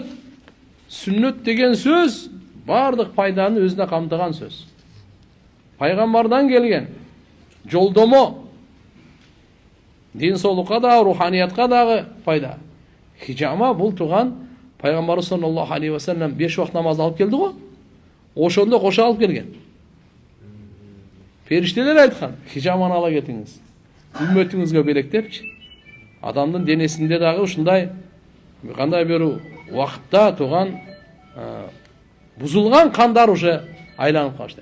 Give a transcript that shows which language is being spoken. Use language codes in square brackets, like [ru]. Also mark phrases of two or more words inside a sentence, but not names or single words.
[ky] Сүннөт деген сөз бардык пайданы өзүнө камтыган сөз. Пайгамбардан келген жолдомо. Дин соолукка да, руханиятка дагы пайда. Хижама бул туган Пайгамбар [ar] صلى الله عليه وسلم [ky] 5 вакыт намаз алып келди го. Ошондо кошо алып келген. Периштелер айткан, хижаманы ала кетиңиз. Үммөтүңүзгө белектепчи. Адамдын денесинде дагы ушундай кандай бир убакытта туган бузулган кандар уже айланып калышты.